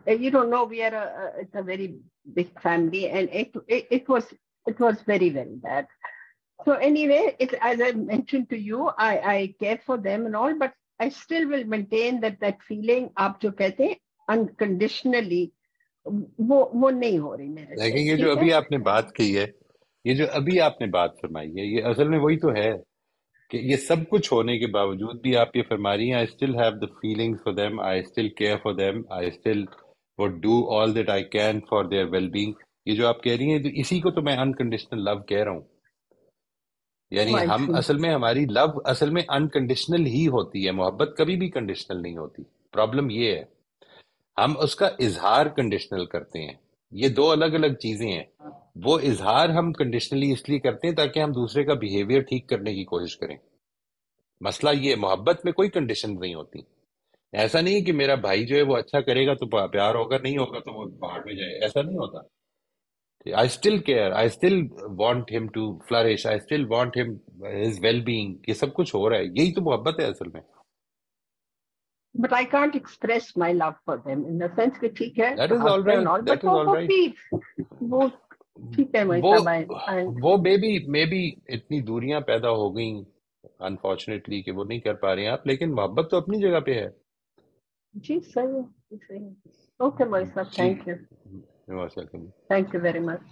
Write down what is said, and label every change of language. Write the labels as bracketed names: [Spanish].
[English] You don't know, we are it's a very big family, and it was It was very, very bad. So anyway, as I mentioned to you, I care for them and all, but I still will maintain that feeling [Hindi] आप जो कहते हैं unconditionally, वो नहीं हो रही मेरे से. लेकिन ये जो अभी आपने बात की है, ये जो अभी आपने बात फरमाई है, ये असल में वही तो है कि ये सब कुछ होने के बावजूद भी आप ये फरमा रही हैं, [English] I still have the feelings for them, I still care for them, I still would do all that I can for their well being. [Hindi] ये जो आप कह रही हैं, तो इसी को तो मैं अनकंडीशनल लव कह रहा हूँ. यानी हम असल में, हमारी लव असल में अनकंडीशनल ही होती है, मोहब्बत कभी भी कंडीशनल नहीं होती. प्रॉब्लम ये है हम उसका इजहार कंडीशनल करते हैं. ये दो अलग अलग चीजें हैं. वो इजहार हम कंडीशनली इसलिए करते हैं ताकि हम दूसरे का बिहेवियर ठीक करने की कोशिश करें. मसला ये, मोहब्बत में कोई कंडीशन नहीं होती. ऐसा नहीं कि मेरा भाई जो है वो अच्छा करेगा तो प्यार होगा, नहीं होगा तो वो बाहर में जाए, ऐसा नहीं होता. [English] I still care, I still want him to flourish, I still want him his well-being. [Hindi] ये सब कुछ हो रहा है, यही तो मोहब्बत है असल में. [English] But I can't express my love for them in the sense [Hindi] कि ठीक है, [English] That is all right, that is all right. [Hindi] वो ठीक है, वो maybe इतनी दूरियां पैदा हो गई अनफॉर्चुनेटली कि वो नहीं कर पा रहे हैं आप, लेकिन मोहब्बत तो अपनी जगह पे है. जी सही है. ओके मोहित साहब, thank you. [English] Thank you very much.